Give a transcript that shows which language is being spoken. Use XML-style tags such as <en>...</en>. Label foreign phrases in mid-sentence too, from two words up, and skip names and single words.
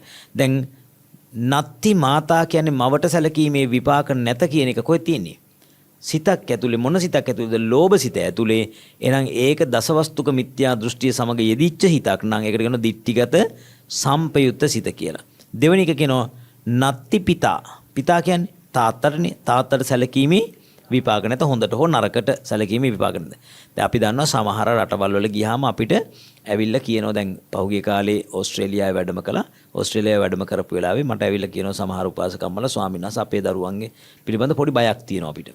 <si>දැන්</si> <pi>නත්ති මාතා</pi> <si>කියන්නේ මවට සැලකීමේ විපාක නැත කියන එක කොහෙද තියෙන්නේ? සිතක් ඇතුලේ. මොන සිතක් ඇතුලේද? ලෝභ සිත ඇතුලේ. එහෙනම් ඒක දසවස්තුක මිත්‍යා දෘෂ්ටිය සමග යෙදිච්ච හිතක් නම් ඒකට කියනවා</si> <pi>දිට්ඨිගත සම්පයුත්ත</pi> <si>සිත කියලා. දෙවෙනි එක කියනවා</si> <pi>නත්ති පිතා.</pi> <si>පිතා කියන්නේ තාත්තටනේ. තාත්තට සැලකීමේ විපාක නැත හොඳට හෝ නරකට සැලකීමේ විපාක නැත. දැන් අපි දන්නවා සමහර රටවල් වල ගියාම අපිට ඇවිල්ලා කියනවා දැන් පහුගිය කාලේ ඕස්ට්‍රේලියාවේ වැඩම කළා. ඕස්ට්‍රේලියාවේ වැඩම කරපු වෙලාවේ මට ඇවිල්ලා කියනවා සමහර උපාසකම්මලා ස්වාමීන් වහන්සේ අපේ දරුවන්ගේ පිළිබඳ පොඩි බයක් තියෙනවා අපිට.</si>